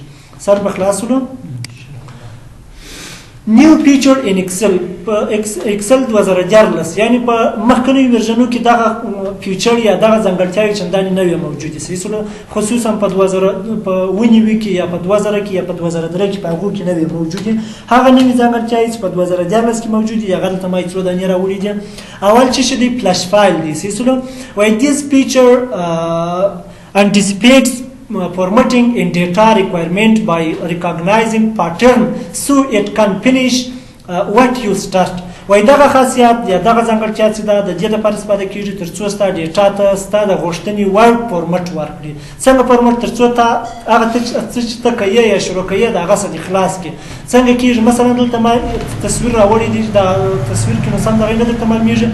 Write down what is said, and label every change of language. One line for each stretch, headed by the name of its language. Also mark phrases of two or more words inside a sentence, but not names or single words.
Pashto: سر په خلاصولو
English: new feature in Excel
Pashto: په ایکسل 2014 یعنی په مخکنیو ورژنو کې دغه فیچر یا دغه ځانګړتیاوې چندانې نه وي موجودې صحیح، خصوصا په 2009 کې یا په 2000 کې یا په 2003 کې په هغو کې نه وي موجودې. هغه نوې ځانګړتیاوې چې په 2014 کې موجودې دي هغه دلته ما یې څو دانې راوړي دي. اول چې دی
English: flash fill
Pashto: دی صحیح، وایي
English: this feature anticipates formatting in data requirement by recognizing pattern so it can finish what you start.
Pashto: وایي دغه خاصیت یا دغه ځانګړتیا چې ده د دې لپاره استفاده کېږي تر څو ستا ډیټا ته ستا د غوښتنې وړ فورمټ ورکړي. څنګه فورمټ؟ تر څو ته هغه څه چې ته کوې یا شروع کوې د هغه څه دې خلاص کړي. څنګه کېږي؟ مثلا دلته ما تصویر راوړی دی، دا تصویر کې نو سم دغه نه درته معلومېږي.